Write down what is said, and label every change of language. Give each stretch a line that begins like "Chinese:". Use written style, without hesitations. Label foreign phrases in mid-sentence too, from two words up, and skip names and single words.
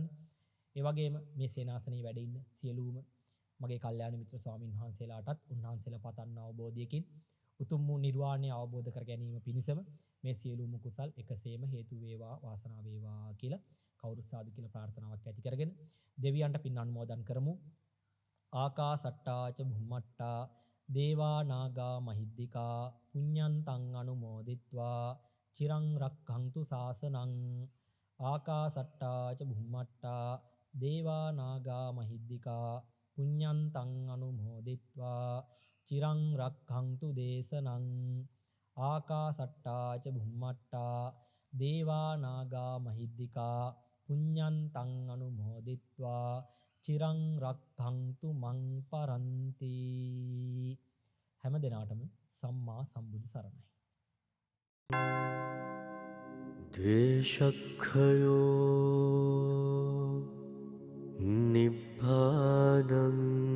Sinhala: ඒ වගේම මේ සේනාසනයේ වැඩ ඉන්න සියලුම මගේ කල්යාණ මිත්‍ර ස්වාමින් වහන්සේලාටත් උන්වහන්සේලා පතන්න අවබෝධයකින් උතුම් වූ නිර්වාණය අවබෝධ කර ගැනීම පිණිසම මේ සියලුම කුසල් එකසේම හේතු වේවා වාසනාව වේවා කියලා කවුරුත් සාදු කියලා ප්‍රාර්ථනාවක් ඇති කරගෙන දෙවියන්ට පින් අනුමෝදන් කරමු.
Pali: ආකාසට්ටාච භුම්මට්ටා දේවා නාග මහිද්దికා පුඤ්ඤන්තං අනුමෝදිත්වා චිරං රක්ඛන්තු ශාසනං. ආකාසට්ටා ච බුම්මට්ටා දේවා නාග මහිද්దికා පුඤ්ඤන්තං අනුමෝදිත්වා චිරං රක්ඛන්තු දේශනං. ආකාසට්ටා ච බුම්මට්ටා දේවා නාග මහිද්దికා පුඤ්ඤන්තං අනුමෝදිත්වා චිරං රක්ඛන්තු මං පරන්ති.
Sinhala: හැම දිනාටම සම්මා සම්බුදු සරණයි.
Pali: ද්වේෂක්ඛයෝ නිබ්බානං